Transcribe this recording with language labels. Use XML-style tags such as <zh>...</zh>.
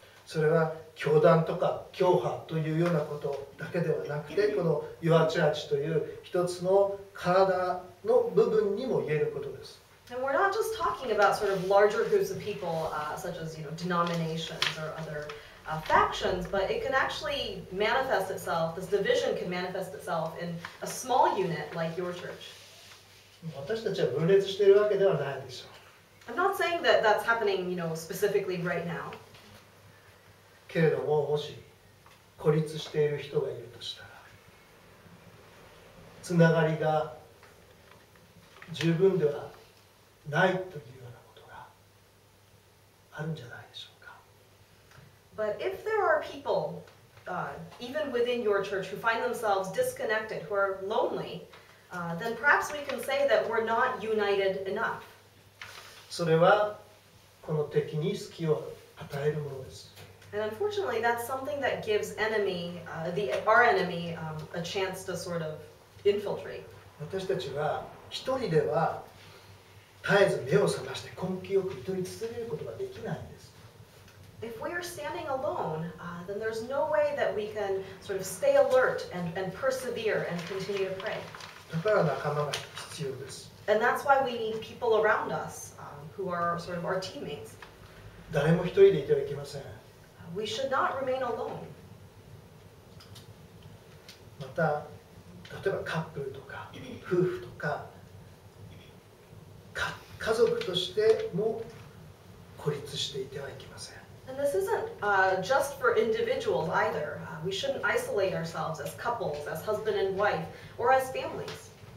<ja>それは教団とか教派というようなことだけではなくて、このユアチャーチという一つの体の部分にも言えることです。</ja> <en>And we're not just talking about sort of larger groups of people, such as denominations or other factions, but it can actually manifest itself. This division can manifest itself in a small unit like your church.</en> <ja>私たちは分裂しているわけではないでしょう。</ja> <en>I'm not saying that that's happening, specifically right now.</en> <ja>けれども、もし孤立している人がいるとしたら、つながりが十分ではないというようなことがあるんじゃないでしょうか。</ja> <en>But if there are people, even within your church, who find themselves disconnected, who are lonely, then perhaps we can say that we're not united enough.</en> <ja>それはこの敵に隙を与えるものです。</ja> <en>And unfortunately, that's something that gives our enemy a chance to sort of infiltrate.</en> <ja>私たちは一人では絶えず目を覚まして根気よく祈り続けることができないんです。</ja> <en>If we are standing alone, then there's no way that we can sort of stay alert and persevere and continue to pray.</en> <ja>だから仲間が必要です。</ja> <en>And that's why we need people around us who are sort of our teammates.</en> <ja>誰も一人でいてはいけません。</ja> <en>We should not remain alone.</en> <ja>また、例えばカップルとか夫婦とか家族としても孤立していてはいけません。</ja> <en>And this isn't just for individuals either. We shouldn't isolate ourselves as couples, as husband and wife, or as families.</en>